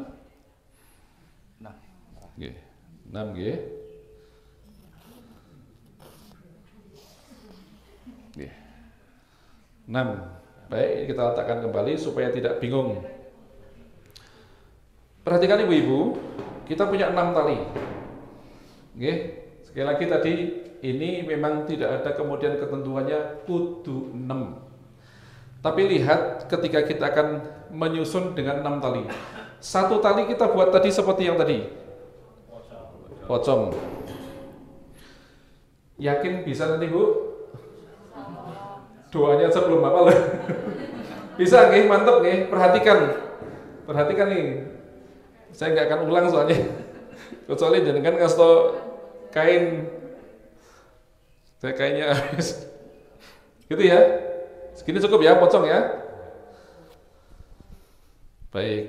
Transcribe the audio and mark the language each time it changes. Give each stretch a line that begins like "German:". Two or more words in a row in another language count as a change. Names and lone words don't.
Javanese: 6. Nggih. 6 nggih. Nggih. 6.
Indonesian: Baik, kita letakkan kembali supaya tidak bingung. Perhatikan Ibu-ibu, kita punya 6 tali.
Javanese: Nggih.
Indonesian: Sekali lagi tadi ini memang tidak ada kemudian ketentuannya kudu 6. Tapi lihat ketika kita akan menyusun dengan 6 tali. 1 tali kita buat tadi seperti yang tadi. Pocong. Yakin bisa nanti Bu? Doanya sebelum apa loh? Bisa nggih, mantep nggih. Perhatikan nih. Saya nggak akan ulang soalnya. Kecuali jangan ngasih tau kain. Saya kainnya habis. Gitu ya. Segini cukup ya, pocong ya. Baik.